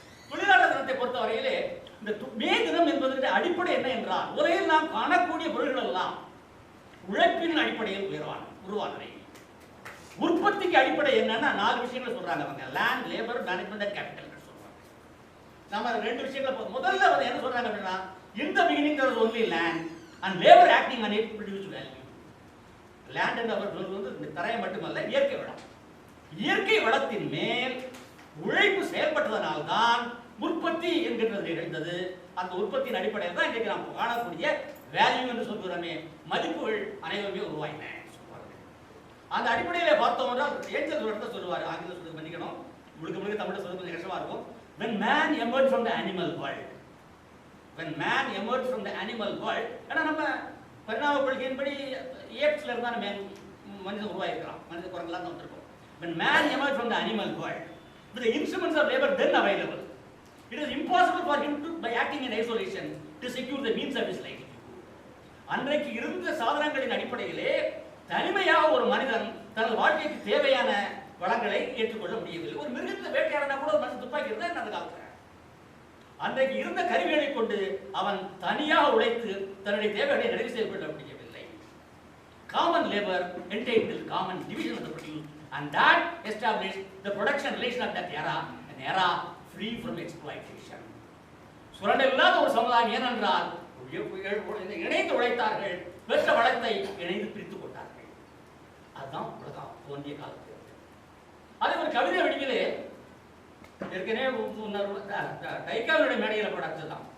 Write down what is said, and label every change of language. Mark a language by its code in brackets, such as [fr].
[ta] தொழிலாளர் தினத்தை பொறுத்தவரையிலே இந்த மே தினம் என்பதற்கு அடிப்படை என்ன என்றால், உலகில் நாம் காணக்கூடிய பொருள்கள் எல்லாம் உழைப்பின் அடிப்படையில் உருவானவை. உற்பத்திக்கு அடிப்படை என்னன்னா 4 விஷயங்கள் சொல்றாங்க அவங்க. Land, labour, management and capital சொல்றாங்க. நாம 2 விஷயங்களை முதல்ல வந்து என்ன சொல்றாங்க அப்படின்னா, [en] in the beginning there was only land and labor acting on it produced value. [ta] Land என்ற அவர்கள் வந்து இந்த தரையை மட்டுமல்ல, இயற்கை வளம். இயற்கை வளத்தின் மேல் உழைப்பு செயல்பட்டதனால்தான் உற்பத்தி என்கின்றது நிகழ்ந்தது. அந்த உற்பத்தியின் அடிப்படையில் தான் இன்றைக்கு நாம் காணக்கூடிய வேல்யூ என்று சொல்கிறோமே, மதிப்புகள் அனைவருமே உருவாயின. அந்த அடிப்படையில் பார்த்தோம் என்றால் ஏஞ்சல் ஒரு இடத்த சொல்லுவார், ஆங்கிலம் சொல்றது பண்ணிக்கணும், முழுக்க தமிழ் சொல்றது கொஞ்சம் கஷ்டமா இருக்கும். [en] When man emerged from the animal world, [ta] when man emerged from the animal world, ஏன்னா நம்ம பரிணாம கொள்கையின்படி ஏப்ஸ்ல இருந்தா மனிதன் உருவாயிருக்கலாம், மனித குரங்கெல்லாம் தான் வந்திருக்கும். [en] When man emerged from the animal world, with the instruments of labor then available, it is impossible for him to, by acting in isolation, to secure the means of his life. [ta] அன்றைக்கு இருந்த சாதனங்களின் அடிப்படையிலே தனிமையாக ஒரு மனிதன் தனது வாழ்க்கைக்கு தேவையான வளங்களை ஏற்றுக்கொள்ள முடியவில்லை. ஒரு மிருகத்தை வேட்டையாடினா கூட ஒரு மனிதன் துப்பாக்கி இருந்தா அந்த காலத்துல அன்றைக்கு இருந்த கருவிகளை கொண்டு அவன் தனியாக உழைத்து தன்னுடைய தேவைகளை நிறைவு செய்யப்பட முடியவில்லை. [en] Common labor entailed common division of the produce, and that established the production relation of that era, an era free from exploitation. [ta] சுரண்டல் இல்லாத ஒரு சமுதாயம். ஏனென்றால் இணைந்து உழைத்தார்கள், பெற்ற வளத்தை இணைந்து பிரித்துக் கொண்டார்கள். அதுதான் உலகம் தோன்றிய காலத்தில். அதே ஒரு கவிதை வடிவிலே ஏற்கனவே டைக்காவினுடைய மேடையில் படைச்சதுதான்.